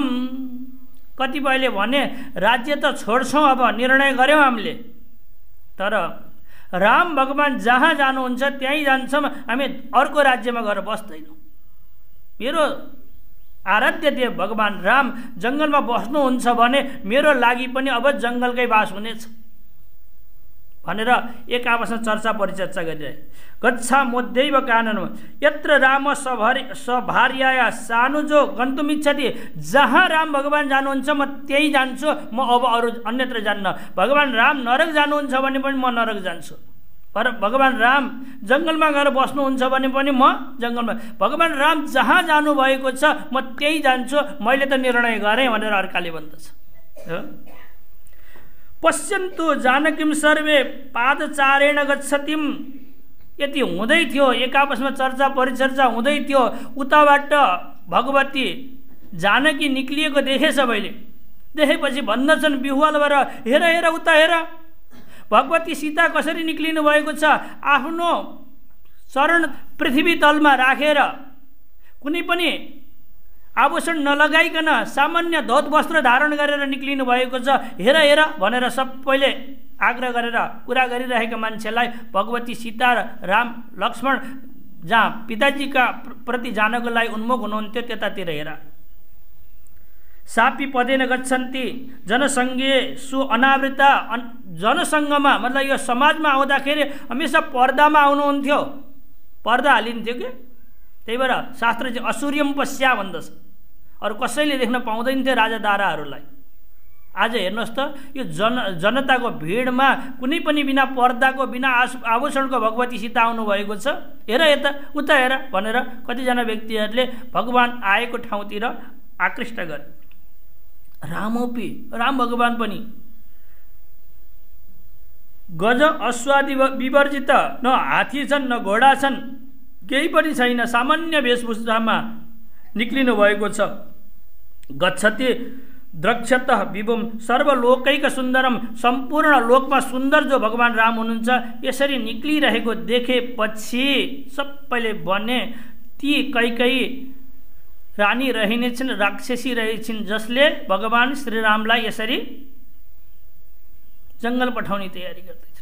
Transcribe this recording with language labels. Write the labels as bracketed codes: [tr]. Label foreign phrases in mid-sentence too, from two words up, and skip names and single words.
[ne] कतिपयले भने राज्य त छोड्छौँ, अब निर्णय गऱ्यौँ हामीले, तर राम भगवान जहाँ जानुहुन्छ त्यहीँ जान्छौँ, हामी अर्को राज्यमा गएर बस्दैनौँ। मेरो आराध्य देव भगवान राम जङ्गलमा बस्नुहुन्छ भने मेरो लागि पनि अब जङ्गलकै बास हुनेछ भनेर एक आपसमा चर्चा परिचर्चा गरिरहे। [sa] गच्छा मोद्यैव काननम यत्र राम सभार्याया सानुजो गन्तुमिच्छति। [ne] जहाँ राम भगवान जानुहुन्छ म त्यही जान्छु, म अब अरू अन्यत्र जान्न। भगवान राम नरक जानुहुन्छ भने पनि म नरक जान्छु। भगवान राम जङ्गलमा गएर बस्नुहुन्छ भने पनि म जङ्गलमा। भगवान राम जहाँ जानुभएको छ म त्यही जान्छु, मैले त निर्णय गरेँ भनेर अर्काले भन्दछ। [sa] पश्यन्तु जानकीम सर्वे पादचारेण गच्छतिम। [ne] यति हुँदै थियो, एक आपसमा चर्चा परिचर्चा हुँदै थियो, उताबाट भगवती जानकी निक्लिएको देखे सबैले। देखेपछि भन्दछन् बिहुवालबाट, हेर हेर उता हेर, भगवती सीता कसरी निक्लिनु भएको छ। आफ्नो शरण पृथ्वी तलमा राखेर कुनै पनि आभूषण नलगाइकन सामान्य धोत वस्त्र धारण गरेर निक्लिनु भएको छ। हेर हेर भनेर सबैले आग्रह गरेर कुरा गरिरहेका मान्छेलाई भगवती सीता, राम, लक्ष्मण जहाँ पिताजीका प्रति जानको लागि उन्मुख हुनुहुन्थ्यो त्यतातिर हेर। [sa] सापी पदेन गच्छन्ति जनसङ्गे सु अनावृता। [ne] जनसङ्गमा मतलब यो समाजमा आउँदाखेरि हमेसा पर्दामा आउनुहुन्थ्यो, पर्दा हालिन्थ्यो कि। त्यही भएर शास्त्र चाहिँ [sa] असुर्यम पश्या [ne] भन्दछ, अरू कसैले देख्न पाउँदैन थियो राजा दाराहरूलाई। आज हेर्नुहोस् त यो जनताको भिडमा कुनै पनि बिना पर्दाको बिना आभूषणको भगवती सीता आउनुभएको छ। हेर यता उता हेर भनेर कतिजना व्यक्तिहरूले भगवान आएको ठाउँतिर आकृष्ट गरे। रामोपि राम भगवान पनि [sa] गज अश्वादि विवर्जित, [ne] न हात्ती छन् न घोडा छन्, केही पनि छैन, सामान्य वेशभूषामा निक्लिनु भएको छ। [sa] गच्छति द्रक्षत विभुम सर्वलोकैक सुन्दरम। [ne] सम्पूर्ण लोकमा सुन्दर जो भगवान राम हुनुहुन्छ यसरी निक्लिरहेको देखेपछि सबैले भने ती कैकेयी रानी रहिनेछन्, राक्षसी रहेछन्, जसले भगवान श्रीरामलाई यसरी जङ्गल पठाउने तयारी गर्दैछन्।